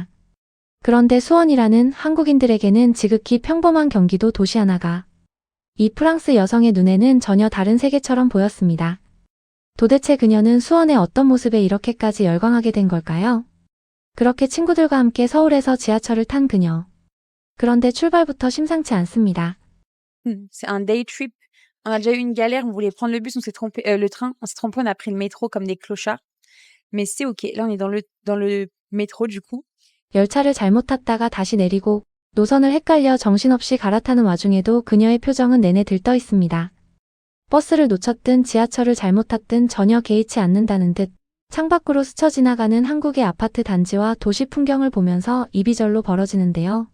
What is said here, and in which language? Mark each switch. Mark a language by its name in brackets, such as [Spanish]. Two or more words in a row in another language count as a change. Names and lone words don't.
[Korean] 그런데 수원이라는 한국인들에게는 지극히 평범한 경기도 도시 하나가 이 프랑스 여성의 눈에는 전혀 다른 세계처럼 보였습니다. 도대체 그녀는 수원의 어떤 모습에 이렇게까지 열광하게 된 걸까요? 그렇게 친구들과 함께 서울에서 지하철을 탄 그녀. 그런데 출발부터 심상치 않습니다. [French] C'est un [English] day trip. [French] On a déjà eu une galère, on voulait prendre le bus, on s'est trompé, le train, on s'est trompé, on a pris le métro comme des clochards. Mais c'est ok. Là, on est dans le métro du coup. [Korean] 열차를 잘못 탔다가 다시 내리고 노선을 헷갈려 정신없이 갈아타는 와중에도 그녀의 표정은 내내 들떠 있습니다. 버스를 놓쳤든 지하철을 잘못 탔든 전혀 개의치 않는다는 듯 창밖으로 스쳐 지나가는 한국의 아파트 단지와 도시 풍경을 보면서 입이 절로 벌어지는데요.